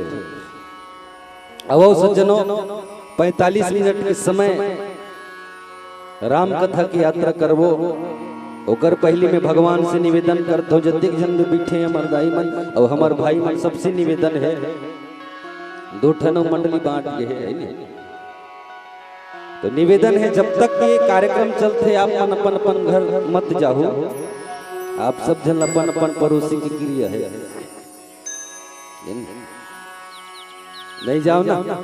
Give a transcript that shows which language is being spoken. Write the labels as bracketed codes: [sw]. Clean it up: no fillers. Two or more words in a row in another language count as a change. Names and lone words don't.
[hne] अब सज्जनों 45 मिनट के समय राम कथा की यात्रा करबो। ओकर पहली में भगवान से निवेदन करते हो जतिक जन में बैठे हमार दाई मन और हमार भाई मन सबसे निवेदन है 2 ठनो मंडली बांट के है। तो निवेदन है जब तक ये कार्यक्रम चलते आप अपन अपन घर मत जाओ। आप सब जन अपन अपन पड़ोसी की क्रिया है नहीं जाओ ना।